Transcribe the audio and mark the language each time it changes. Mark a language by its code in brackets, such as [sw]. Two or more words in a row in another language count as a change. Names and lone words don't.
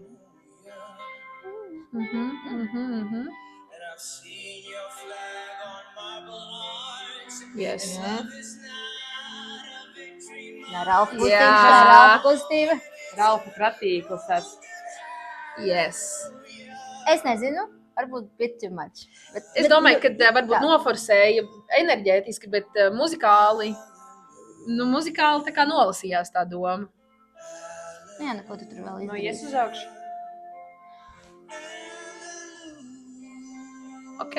[en] Yes. [lv] Jā, Ralfa kustība. Jā. Tā ir Ralfa kustība. Ralfa kratīkls tāds. [en] Yes. [lv] Es nezinu, varbūt [en] bit too much. [lv] Es domāju, ka varbūt tā. noforsēja enerģētiski, bet muzikāli tā kā nolasījās tā doma. Jā, nu ko tu tur vēl No, izdarīji? ies uz augšu. Ok,